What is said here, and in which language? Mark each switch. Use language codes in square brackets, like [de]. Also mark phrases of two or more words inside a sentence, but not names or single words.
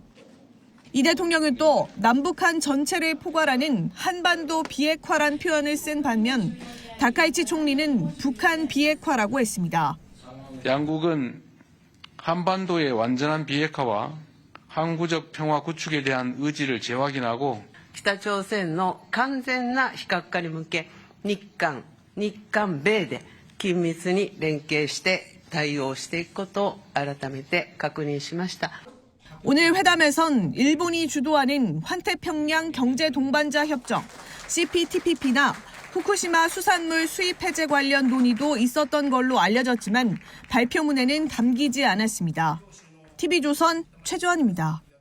[ko] 이 대통령은 또 남북한 전체를 포괄하는 한반도 비핵화란 표현을 쓴 반면 다카이치 총리는 북한 비핵화라고 했습니다. 양국은 한반도의 완전한 비핵화와 항구적 평화 구축에 대한 의지를 재확인하고 [ja] 北朝鮮の完全な非核化に向け日韓米で緊密に連携して対応していくことを改めて確認しました。 [ko] 오늘 회담에선 일본이 주도하는 환태평양 경제 동반자 협정 CPTPP나 후쿠시마 수산물 수입 해제 관련 논의도 있었던 걸로 알려졌지만 발표문에는 담기지 않았습니다. TV조선 최주원입니다.